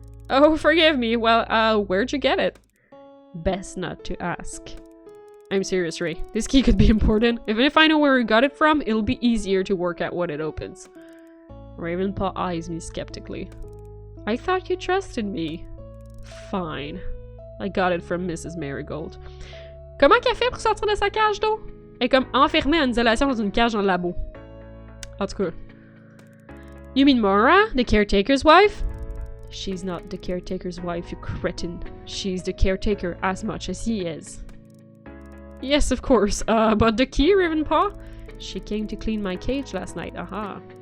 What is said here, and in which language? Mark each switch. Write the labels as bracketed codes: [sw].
[en] Oh, forgive me. Well, where'd you get it? Best not to ask. I'm serious, Ray. This key could be important. Even if I know where we got it from, it'll be easier to work out what it opens. Ravenpaw eyes me skeptically. I thought you trusted me. Fine. I got it from Mrs. Marigold. [fr] Comment qu'elle fait pour sortir de sa cage d'eau? Elle est comme enfermée en isolation dans une cage dans le labo. En tout cas. [en] You mean Mora, the caretaker's wife? She's not the caretaker's wife, you cretin. She's the caretaker as much as he is. Yes, of course. But the key, Ravenpaw? She came to clean my cage last night, aha.